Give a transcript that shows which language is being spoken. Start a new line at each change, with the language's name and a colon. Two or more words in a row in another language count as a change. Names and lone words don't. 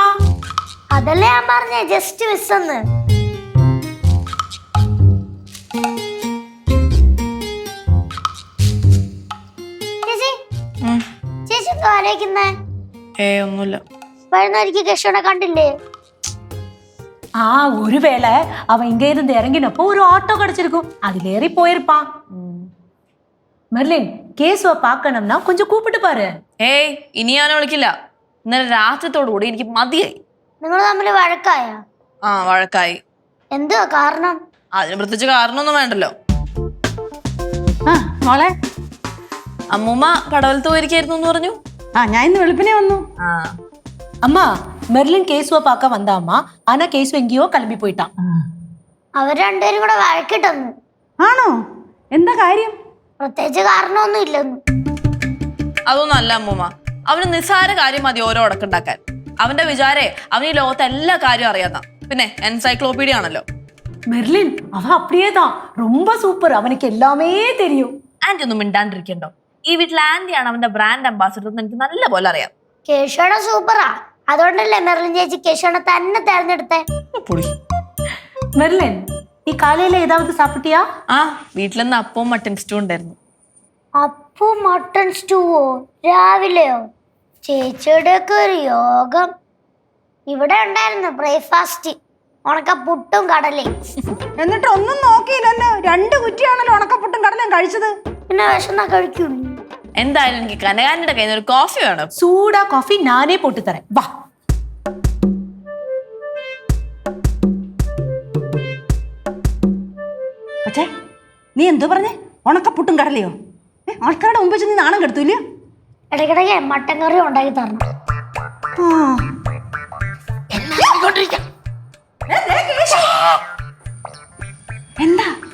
Malayalam: അതല്ലേ ഞാൻ പറഞ്ഞേ
English: just miss
Malayalam: എന്ന്. ചേച്ചി ചേച്ചി എന്തോ ആലോചിക്കുന്നേ? ഒന്നുമില്ല. വരുന്നവരിക്ക് കേശവനെ കണ്ടില്ലേ?
Tamil: ஒரு வேளை அவன் இங்க இருந்து இறங்கினப்போ ஒரு ஆட்டோ கிடைச்சிருக்கும், அதுல ஏறி போயிருப்பான். மெர்லின், கேசுவ பார்க்கணும்னா கொஞ்சம் கூப்பிட்டு பாரு.
Malayalam: ഏയ് ഇനി ഞാൻ വിളിക്കില്ല. ഇന്നലെ രാത്രിത്തോടുകൂടി എനിക്ക് മതിയായി. നിങ്ങൾ തമ്മിൽ വഴക്കായ? വഴക്കായി. എന്തുവാ കാരണം? അതിന് പ്രത്യേകിച്ച് കാരണമൊന്നും വേണ്ടല്ലോ. മോളെ, അമ്മൂമ്മ കടവലത്ത് പോയിരിക്കായിരുന്നു എന്ന് പറഞ്ഞു. ഞാൻ ഇന്ന് വെളുപ്പിനെ വന്നു.
Tamil: அம்மா, மெர்லின் கேசுவ பார்க்க வந்தாம்மா. ஆனா கேசு எங்கேயோ கிளம்பி போயிட்டான்.
Malayalam: അവർ രണ്ടുപേരും കൂടെ വഴക്കിട്ടൊന്നു. ആണോ? എന്താ കാര്യം? പ്രത്യേകിച്ച് കാരണമൊന്നും ഇല്ലെന്നു. അതൊന്നും അല്ല അമ്മൂമ്മ. അവന് നിസ്സാര കാര്യം മതി ഓരോ ഉടക്കുണ്ടാക്കാൻ. അവന്റെ വിചാരേ അവൻ ഈ ലോകത്തെ എല്ലാ കാര്യവും അറിയാത്ത, പിന്നെ എൻസൈക്ലോപീഡിയ ആണല്ലോ.
Tamil: மெர்லின் அவன் அப்படியே தான், ரொம்ப சூப்பர், அவனுக்கு எல்லாமே தெரியும்.
Malayalam: ആന്റി ഒന്നും മിണ്ടാണ്ടിരിക്കണ്ടോ? ഈ വീട്ടിൽ ആന്റിയാണ് അവന്റെ
English: brand ambassador
Malayalam: എന്ന് എനിക്ക് നല്ല പോലെ അറിയാം. കേശവനെ സൂപ്പറാ, അതുകൊണ്ടല്ലേ മെർലിൻ ചേച്ചി കേശവനെ തന്നെ തെരഞ്ഞെടുത്തേ.
Tamil: மெர்லின், நீ காலையில ஏதாவது சாப்பிட்டியா?
Malayalam: വീട്ടിലെന്ന് അപ്പവും
English: mutton stew
Malayalam: ഉണ്ടായിരുന്നു. അപ്പോ
English: mutton stew
Malayalam: രാവിലെയോ? ചേച്ചിയുടെ ഒക്കെ ഒരു യോഗം. ഇവിടെ ഉണ്ടായിരുന്നു ബ്രേക്ക്ഫാസ്റ്റ്, ഉണക്ക പുട്ടും കടലയും. എന്നിട്ട് ഒന്നും നോക്കിയില്ലല്ലോ, 2 കുറ്റിയാണല്ലോ ഉണക്കപ്പുട്ടും കടലയും കഴിച്ചത്. പിന്നെ വിശന്നാ കഴിക്കൂല. എന്തായാലും എനിക്ക് കനകാന്റിയുടെ കയ്യിൽ നിന്ന് ഒരു കോഫി വേണം.
Tamil: சூடா காஃபி நானே போட்டு தரேன், வா.
Malayalam: പക്ഷേ നീ എന്തോ പറഞ്ഞേ? ഉണക്കപ്പുട്ടും കടലയോ? ആൾക്കാരുടെ മുമ്പ് വെച്ച് നീ നാണം കെടുത്തൂല്ല? ഇടയ്ക്കിടയ്ക്ക്
English: mutton curry
Malayalam: ഉണ്ടാക്കി തരണം. എന്താ?